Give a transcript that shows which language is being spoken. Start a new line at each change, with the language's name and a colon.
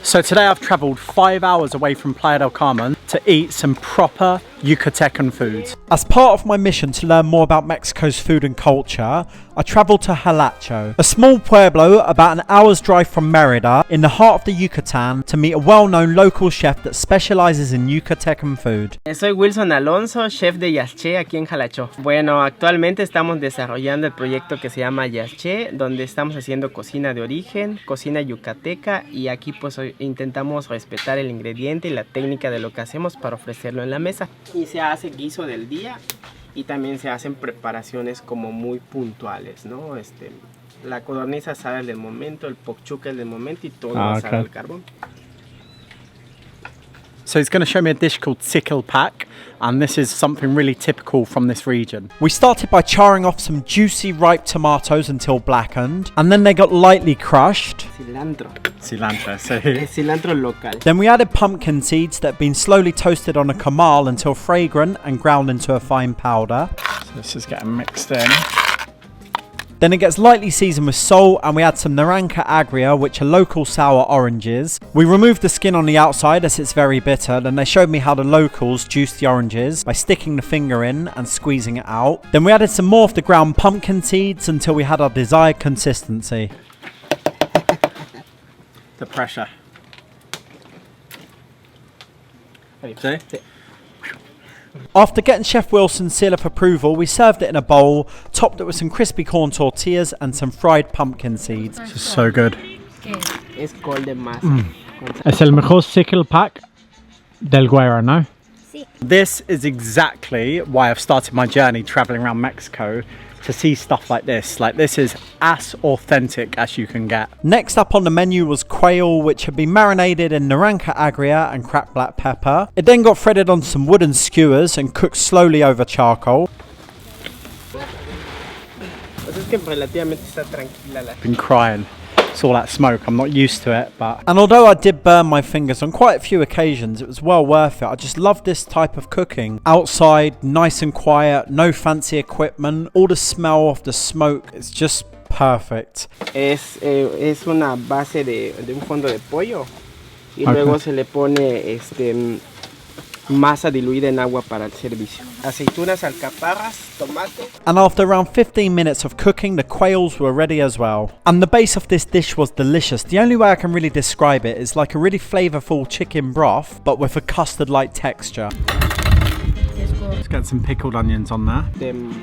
English: So today I've travelled 5 hours away from Playa del Carmen to eat some proper Yucatecan food. As part of my mission to learn more about Mexico's food and culture, I travelled to Halacho, a small pueblo about an hour's drive from Merida in the heart of the Yucatan, to meet a well-known local chef that specialises in Yucatecan food.
Spanish: Soy Wilson Alonzo, chef de Yaaxche aquí en Halacho. Bueno, actualmente estamos desarrollando el proyecto que se llama Yaaxche, donde estamos haciendo cocina de origen, cocina yucateca, y aquí pues intentamos respetar el ingrediente y la técnica de lo que hacemos para ofrecerlo en la mesa. Y se hace guiso del día y también se hacen preparaciones como muy puntuales, ¿no? La codorniz asada es del momento, el chuc es del momento y todo asado al carbón.
English: So he's going to show me a dish called pack, and this is something really typical from this region. We started by charring off some juicy ripe tomatoes until blackened, and then they got lightly crushed.
Spanish: Cilantro.
English: Cilantro, so
Spanish: Es cilantro local.
English: then we added pumpkin seeds that had been slowly toasted on a comal until fragrant and ground into a fine powder. So this is getting mixed in. Then it gets lightly seasoned with salt, and we add some naranja agria, which are local sour oranges. We removed the skin on the outside as it's very bitter, and they showed me how the locals juice the oranges by sticking the finger in and squeezing it out. Then we added some more of the ground pumpkin seeds until we had our desired consistency. The pressure. See? After getting Chef Wilson's seal of approval, we served it in a bowl, topped it with some crispy corn tortillas and some fried pumpkin seeds. This is so good.
Spanish: Es col de masa. Es el mejor pack del Guerrero, no? Sí.
English: This is exactly why I've started my journey traveling around Mexico, to see stuff like this. Like, this is as authentic as you can get. Next up on the menu was quail, which had been marinated in naranja agria and cracked black pepper. It then got threaded on some wooden skewers and cooked slowly over charcoal. Been crying. It's all that smoke. I'm not used to it, but... And although I did burn my fingers on quite a few occasions, it was well worth it. I just love this type of cooking. Outside, nice and quiet, no fancy equipment, all the smell of the smoke, it's just perfect.
Spanish: Es una base de un fondo de pollo y luego se le pone masa diluida en agua para el servicio. Aceitunas, alcaparras, tomate.
English: And after around 15 minutes of cooking, the quails were ready as well. And the base of this dish was delicious. The only way I can really describe it is like a really flavourful chicken broth, but with a custard-like texture. Let's get some pickled onions on there.